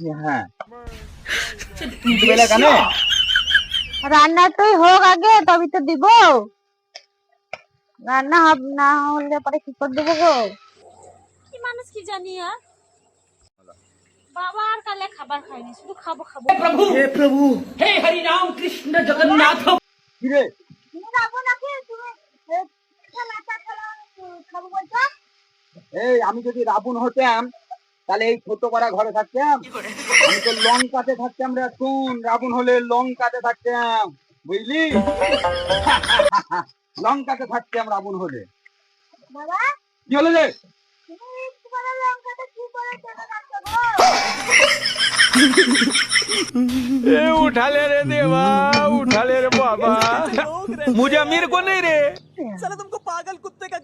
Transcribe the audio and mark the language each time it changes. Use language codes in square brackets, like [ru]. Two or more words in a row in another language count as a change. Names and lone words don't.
[bn] হ্যাঁ, দিবে না কেন? রান্নাটাই হোক আগে তবে তো দিব। রান্না না হলে পরে কি করে দেবো গো? কি মানুষ কি জানি আর বাবা আর কালে খাবার খাইনি, শুধু খাবো খাবো। [hi] प्रभु हे हरि राम कृष्ण जगन्नाथ। [bn] কিরে, তুমি যাবো নাকি তুমি খাবো বলছো? এই আমি যদি রাবণ হতাম তাহলে এই ছোট পাড়া ঘরে থাকতাম? আমি তো লঙ্কাতে থাকতাম রে। শুন, রাবণ হলে লঙ্কাতে থাকতাম, বুঝলি? লঙ্কাতে থাকতাম রাবণ হলে। বাবা কি হলো রে? তুমি তোমার লঙ্কাটা কি করে কেন রাখছো গো? [hi] ए उठा ले रे देवा, उठा ले रे बाबा, मुझे अमीर को नहीं रे। साला तुमको पागल कुत्ते का